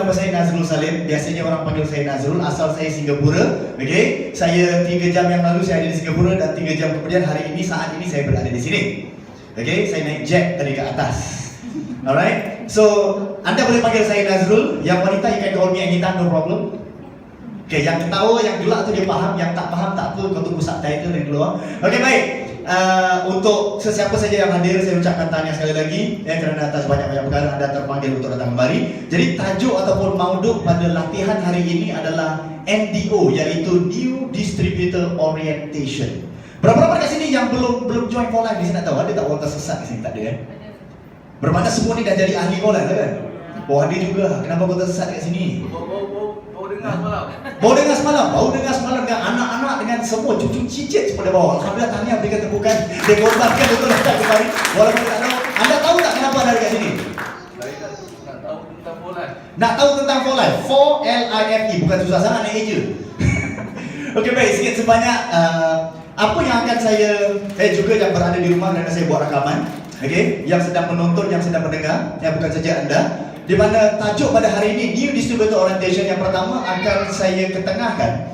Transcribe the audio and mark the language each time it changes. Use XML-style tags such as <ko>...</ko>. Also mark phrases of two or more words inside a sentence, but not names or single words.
<ms>Nama saya Nazrul Salim. Biasanya orang panggil saya Nazrul. Asal saya Singapura. Okey, saya 3 jam yang lalu saya ada di Singapura dan 3 jam kemudian hari ini saat ini saya berada di sini. Okay, saya naik jet tadi ke atas.</ms> <en>Alright, so</en> <ms>anda boleh panggil saya Nazrul. Yang wanita</ms> <en>you can call me anytime, no problem.</en> <ms>Okay, yang ketawa, yang gelak tu dia faham. Yang tak faham tak apa, kau tunggu subtitle dari keluar. Okay, baik. Untuk sesiapa saja yang hadir, saya ucapkan tahniah sekali lagi kerana atas banyak-banyak perkara anda terpanggil untuk datang kembali. Jadi tajuk ataupun mauduk pada latihan hari ini adalah NDO, iaitu New Distributor Orientation. Berapa lama kat sini yang belum join for life di sini? Tak tahu ada tak orang tersesat di sini? Tak ada kan? Bermakna semua ni dah jadi ahli for life kan? Oh ada juga. Kenapa kau tersesat kat sini? Bau dengar semalam. Bau dengar semalam dengan anak-anak dengan semua cucu cicit semua dia bawa. Alhamdulillah tahniah berikan tepukan. Dia korbankan untuk datang kembali. Walaupun tak tahu. Anda tahu tak kenapa ada dekat sini? Saya nak tahu tentang for life. Nak tahu tentang for life? 4LIFE. Bukan susah sangat naik je. Okey baik, sikit sebanyak apa yang akan saya juga yang berada di rumah kerana saya buat rakaman, okey, yang sedang menonton, yang sedang mendengar, yang bukan saja anda, di mana tajuk pada hari ini New Distributor Orientation yang pertama akan saya ketengahkan.</ms>